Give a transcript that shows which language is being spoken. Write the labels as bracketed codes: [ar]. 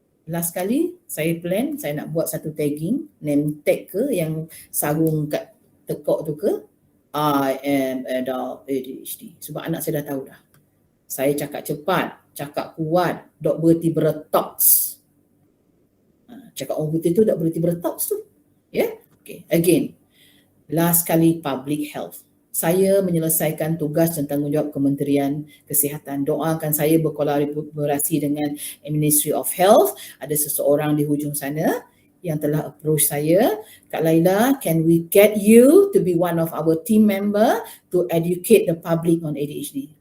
[ms] Last kali saya plan, saya nak buat satu tagging, name tag ke yang sarung kat tekak tu ke, [en] I am adult ADHD. [ms] Sebab anak saya dah tahu dah. Saya cakap cepat, cakap kuat, dok berhenti bertoks. Cakap orang putih tu dok berhenti bertoks tu. Yeah? Okay. Again, last kali public health. Saya menyelesaikan tugas dan tanggungjawab Kementerian Kesihatan. Doakan saya berkolaborasi dengan Ministry of Health. Ada seseorang di hujung sana yang telah approach saya. [en] Kak Laila, can we get you to be one of our team member to educate the public on ADHD?